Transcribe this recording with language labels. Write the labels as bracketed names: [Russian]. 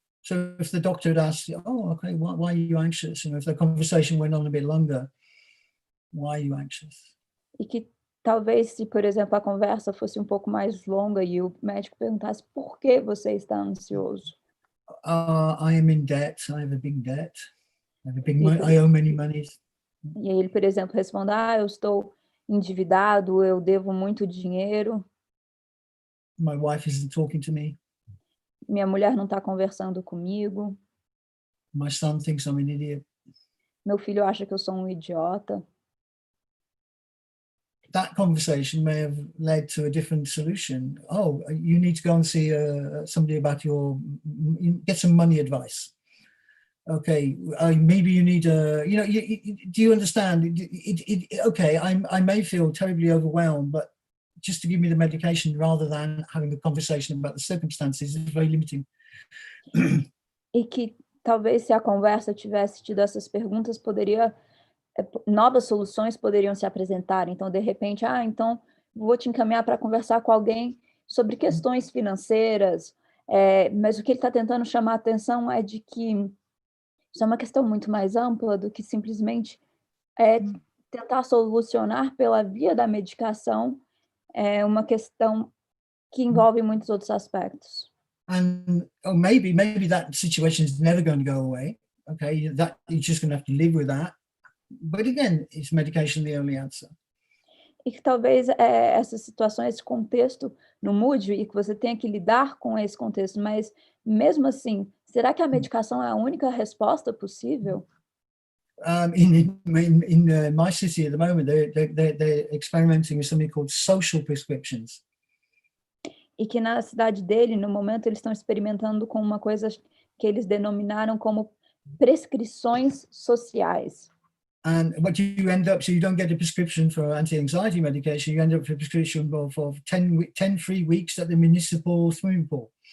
[English] So if the doctor had asked, oh, okay, why are you anxious? If the conversation went on a bit longer, why are you anxious? [Portuguese] E que talvez se, por exemplo, a conversa fosse um pouco mais longa e o médico perguntasse por que você está ansioso? [English] I am in debt. I have a big debt. I owe many monies. [Portuguese] E aí ele, por exemplo, responde, eu estou endividado, eu devo muito dinheiro. [English] My wife isn't talking to me. [Portuguese] Minha mulher não está conversando comigo. [English] My son thinks I'm an idiot. [Portuguese] Meu filho acha que eu sou um idiota. [English] that conversation may have led to a different solution. Oh, you need to go and see somebody about get some money advice. Okay, maybe you need do you understand? Okay, I may feel terribly overwhelmed, but just to give me the medication rather than having a conversation about the circumstances is very limiting. [Portuguese] E que talvez se a conversa tivesse tido essas perguntas, novas soluções poderiam se apresentar. Então, de repente, então vou te encaminhar para conversar com alguém sobre questões financeiras, mas o que ele está tentando chamar a atenção é de que isso é uma questão muito mais ampla do que simplesmente tentar solucionar pela via da medicação, é uma questão que envolve muitos outros aspectos. [English] And maybe that situation is never going to go away. Okay, that you're just going to have to live with that. But again, is medication the only answer? [Portuguese] E que talvez essa situação, esse contexto não mude e que você tenha que lidar com esse contexto, mas mesmo assim, será que a medicação é a única resposta possível? [English] In my city at the moment, they're experimenting with something called social prescriptions. [Portuguese] E que na cidade dele, no momento, eles estão experimentando com uma coisa que eles denominaram como prescrições sociais. [English] And what you end up, so you don't get a prescription for anti-anxiety medication, you end up with a prescription for 10 free weeks at the municipal swimming pool.